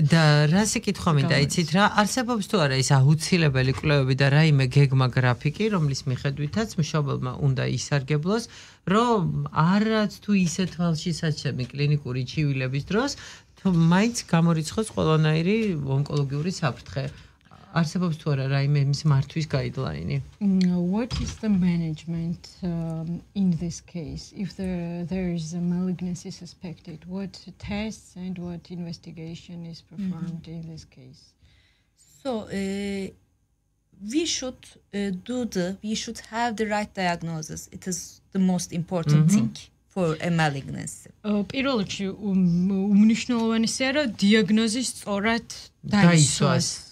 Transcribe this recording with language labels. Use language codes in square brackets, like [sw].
[ka] და რა სიკითხვა მინდა იცით რა არსებობს თუ არა ეს აუცილებელი კვლევები და რაიმე გეგმა გრაფიკი რომლის მიხედვითაც მშობელმა უნდა ისარგებლოს რომ არაც თუ ისეთ თვალშისაცემი კლინიკური ჩივილების დროს თუ მაინც გამორიცხოს ყველანაირი ონკოლოგიური საფრთხე არსებობს თუ არა რაიმე მის მართვის გაიდლაინი [en] What is the management in this case if there is a malignancy suspected what tests and what investigation is performed in this case so we should we should have the right diagnosis it is the most important thing for a malignancy [ka] პირველ რიგში უმნიშვნელოვანესია რომ დიაგნოზი სწორად დაისვას